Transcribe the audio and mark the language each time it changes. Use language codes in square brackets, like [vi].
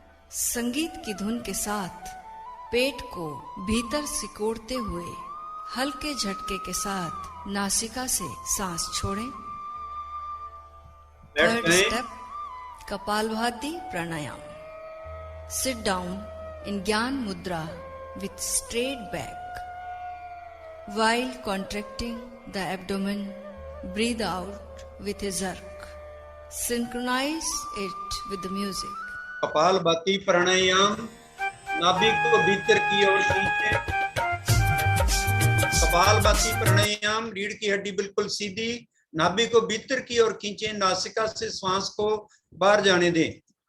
[hi] संगीत की धुन के साथ पेट को भीतर सिकोड़ते हुए हल्के झटके के साथ नासिका से सांस छोड़ें। Third step kapalbhati pranayama. [en] Sit down in gyan mudra with straight back. While contracting the abdomen, breathe out with a jerk. Synchronize it with the music. [hi] Kapalbhati प्राणायाम, नाभि को भीतर की ओर खींचे। कपालभाति प्राणायाम, रीढ़ की हड्डी बिल्कुल सीधी, नाभि को भीतर की ओर खींचे, नासिका से श्वास को बाहर जाने दें।